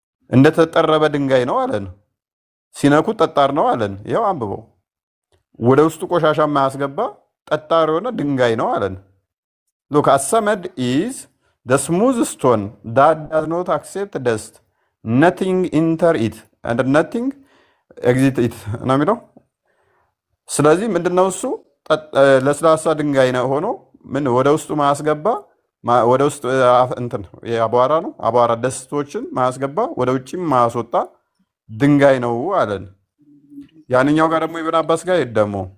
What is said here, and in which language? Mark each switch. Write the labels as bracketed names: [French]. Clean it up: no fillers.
[Amharic] እንደ ተጠረበ ድንጋይ ነው አለን። ሲነኩት ጠጣር ነው አለን። ይኸው አንብበው። ወደ ውስጡ ቆሻሻ የማያስገባ ጠጣር የሆነ ድንጋይ ነው አለን። [English] look as-samad is the smooth stone that does not accept dust. nothing enter it and nothing exit it [Amharic] ነው የሚለው። ስለዚህ ምንድነው እሱ? ለስላሳ ድንጋይ ነው ሆኖ ምን ወደ ውስጡ ማያስገባ ወደ ውስጥ እንትን አቧራ ነው አቧራ ደስቶችን ማያስገባ ወደ ውጭም ማያስወጣ ድንጋይ ነው አለን። ያንኛው ጋር ደግሞ ኢብኑ አባስ ጋር ደግሞ